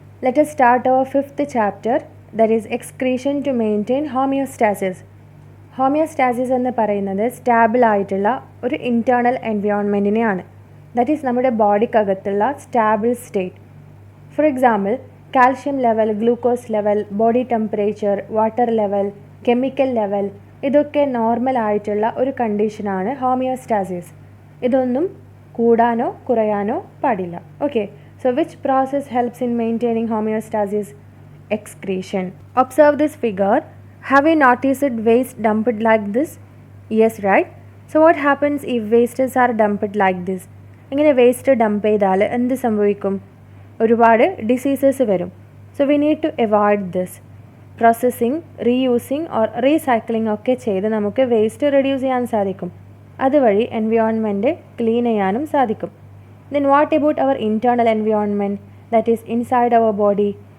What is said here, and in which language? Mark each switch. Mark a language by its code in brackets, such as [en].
[en] Let us start our fifth chapter, that is excretion to maintain homeostasis. [ml] Homeostasis എന്ന് പറയുന്നത് stable ആയിട്ടുള്ള ഒരു internal എൻവയോൺമെൻറ്റിനെയാണ്. That is നമ്മുടെ ബോഡിക്കകത്തുള്ള stable state. For example calcium level, glucose level, body temperature, water level, chemical level, ഇതൊക്കെ normal ആയിട്ടുള്ള ഒരു കണ്ടീഷനാണ് homeostasis. ഇതൊന്നും കൂടാനോ കുറയാനോ പാടില്ല. [en] Okay, so which process helps in maintaining homeostasis? Excretion. Observe this figure. Have you noticed waste dumped like this? Yes, right? So what happens if wastes are dumped like this? [ml] ഇങ്ങനെ waste dump ചെയ്താൽ എന്ത് സംഭവിക്കും? ഒരുപാട് diseases വരും. [en] So we need to avoid this. [ml] Processing, reusing or recycling ഒക്കെ ചെയ്ത് നമുക്ക് waste reduce ചെയ്യാൻ സാധിക്കും. അതുവഴി എൻവയോൺമെൻറ്റ് ക്ലീൻ ചെയ്യാനും സാധിക്കും. [en] Then what about our internal environment, that is inside our body?